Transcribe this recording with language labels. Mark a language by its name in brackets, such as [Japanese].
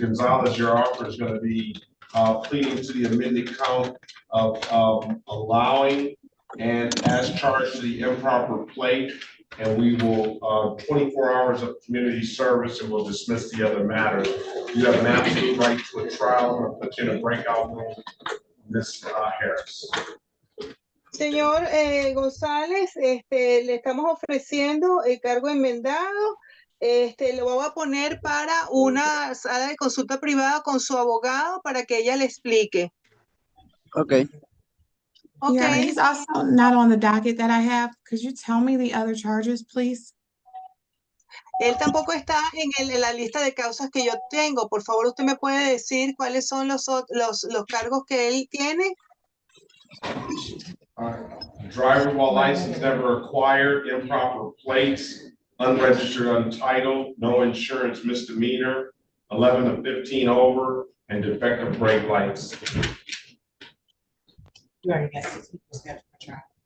[English] Gonzalez, your offer is going to be pleading to the amended count of allowing and as charged to the improper plate, and we will 24 hours of community service, and we'll dismiss the other matter. You have an absolute right to a trial. I'm going to put you in a breakout room, Ms. Harris. [Spanish] Señor González, le estamos ofreciendo el cargo enmendado. Lo voy a poner para una sala de consulta privada con su abogado para que ella le explique. [English] Okay. Yeah, Okay. he's also not on the docket that I have. Could you tell me the other charges, please? [Spanish] Él tampoco está en la lista de causas que yo tengo. Por favor, usted me puede decir cuáles son los cargos que él tiene. [English] Driver while license never acquired, improper plates, unregistered, untitled, no insurance misdemeanor, 11 to 15 over, and defective brake lights. You already got 6 people scheduled for trial.